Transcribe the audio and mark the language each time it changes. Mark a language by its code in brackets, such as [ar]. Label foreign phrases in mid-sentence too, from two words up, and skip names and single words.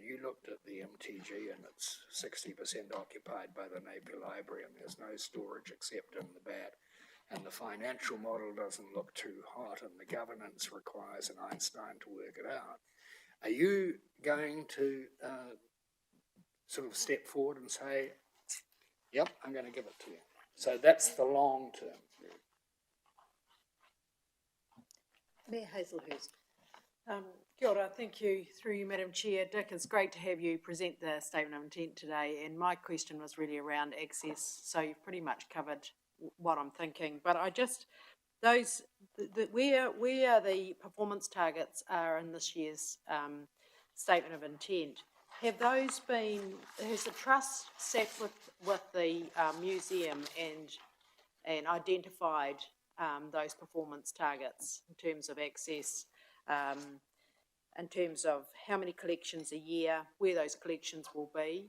[en] you looked at the MTG and it's 60% occupied by the Napier Library and there's no storage except in the Bat, and the financial model doesn't look too hot and the governance requires an Einstein to work it out, are you going to sort of step forward and say, yep, I'm going to give it to you? So that's the long term. Mayor Hazelhurst. [mi] Kia ora, [en] thank you through you, Madam Chair. Dick, it's great to have you present the statement of intent today, and my question was really around access, so you've pretty much covered what I'm thinking, but I just, those, where the performance targets are in this year's statement of intent, have those been, has the trust sat with the museum and identified those performance targets in terms of access, in terms of how many collections a year, where those collections will be?